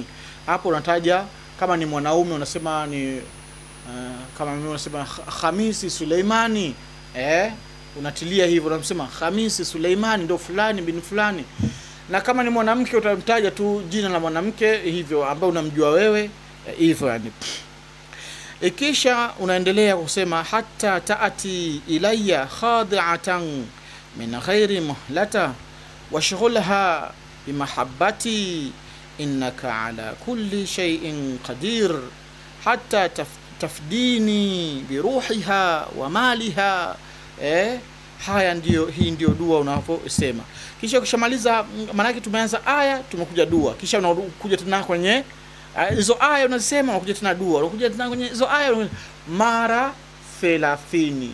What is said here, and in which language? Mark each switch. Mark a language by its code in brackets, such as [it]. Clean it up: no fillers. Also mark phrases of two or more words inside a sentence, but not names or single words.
[sw] Hapo unataja kama ni mwanaume unasema ni kama mimi unasema Khamisi Suleimani, unatilia hivyo, unasema Khamisi Suleimani ndo fulani bin fulani. Na kama ni mwanamke utamtaja tu jina la mwanamke hivyo ambao unamjua wewe hivyo yani. Ikisha unaendelea kusema [ar] حتى تأتي إلي خاضعة من غير مهلة واشغلها بمحبتي إنك على كل شيء قدير حتى تفديني بروحها ومالها. [sw] Haya ndio, hii ndio dua unaposema. Kisha ukishamaliza, maana yake tumeanza aya tumekuja dua, kisha unakuja tena kwenye hizo aya unasema, unakuja tena dua, unakuja tena kwenye hizo aya mara 30.